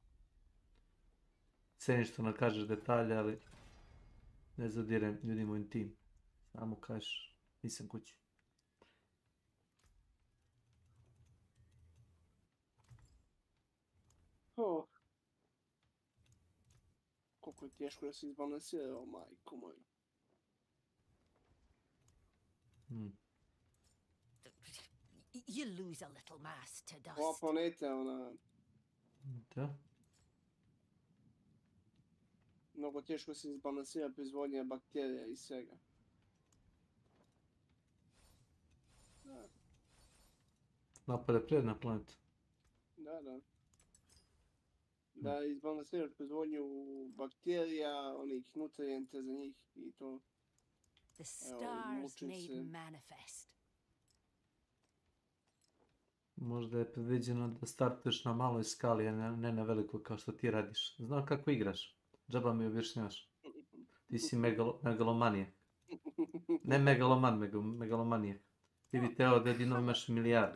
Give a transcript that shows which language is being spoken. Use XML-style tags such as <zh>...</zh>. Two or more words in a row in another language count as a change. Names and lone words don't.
<sr>Cenim što nam kažeš detalje, ali ne zadirem ljudima u intim. Samo kažeš nisam kući. Oh. Koliko je teško da se izbalansirao, majko moju.</sr> <en>You lose a little mass to dust.</en> <sr>Ova planeta, ona... Da? Mnogo teško se izbalansira proizvodnja bakterija i svega. Da. Napade prijedna planeta. Da. Da izbalansiraš proizvodnju bakterija, onih nutrijenta za njih i to.</sr> <en>The stars made manifest.</en> <sr>Možda je predviđeno da startuješ na maloj skali, a ne na velikoj kao što ti radiš. Znam kako igraš. Džaba mi objašnjavaš. Ti si megalomanijak. Ne megaloman, megalomanijak. Ti bi teo da jedino imaš milijardu.</sr>